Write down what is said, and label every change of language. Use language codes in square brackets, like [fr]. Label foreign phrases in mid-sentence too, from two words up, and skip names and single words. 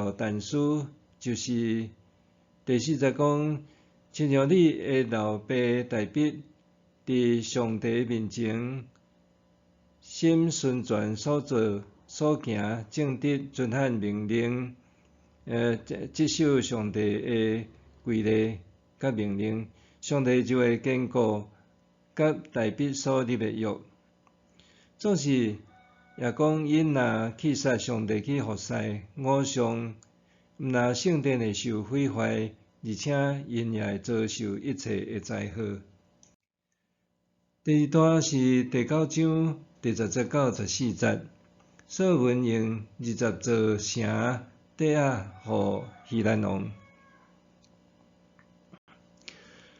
[nan] 有但书，就是第4节讲，亲像你的老爸大卫伫上帝面前心顺全所做所行，正直遵行命令，接受上帝的规例甲命令，上帝就会坚固甲大卫所立的约。总是也讲，因若去杀上帝去服侍偶像，毋但圣殿会受毁坏，而且因也会遭受一切的灾祸。第二段是第9章第10节到14节。所罗门用20座城抵押予希兰王。